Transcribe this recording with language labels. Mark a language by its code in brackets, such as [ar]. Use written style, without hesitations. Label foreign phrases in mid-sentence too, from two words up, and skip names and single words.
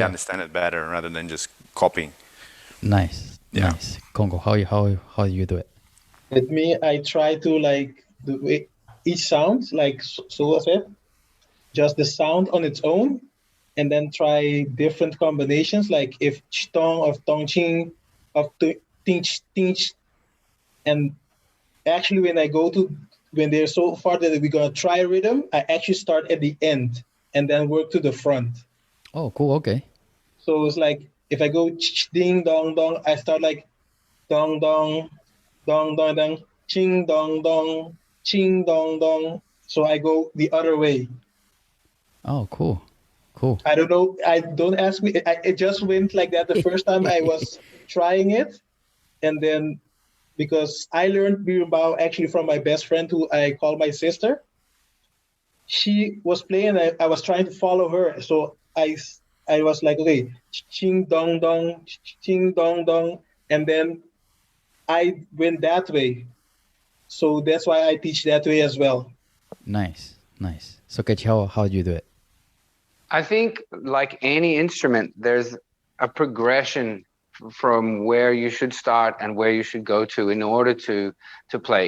[en] understand it better rather than just copying. Nice, Yeah. nice. Congo, how do you do it? With me, I try to like the way each sound, like Sua said, just the sound on its own, and then try different combinations, like if tong of tong ching, of tinch tinch, and actually when they're so far that we're gonna try rhythm, I actually start at the end and then work to the front. Oh, cool. Okay. So it's like if I go ding dong dong, I start like dong dong dong dong dong ching dong dong. So I go the other way. Oh, cool, cool. I don't know. I don't ask me. It just went like that the first time I was trying it, and then because I learned Berimbau actually from my best friend who I call my sister. She was playing, and I was trying to follow her. So I was like, okay, ching dong dong, ching dong dong, and then I went that way. So that's why I teach that way as well. Nice, nice. So, Ketch, how do you do it? I think, like any instrument, there's a progression from where you should start and where you should go to in order to play.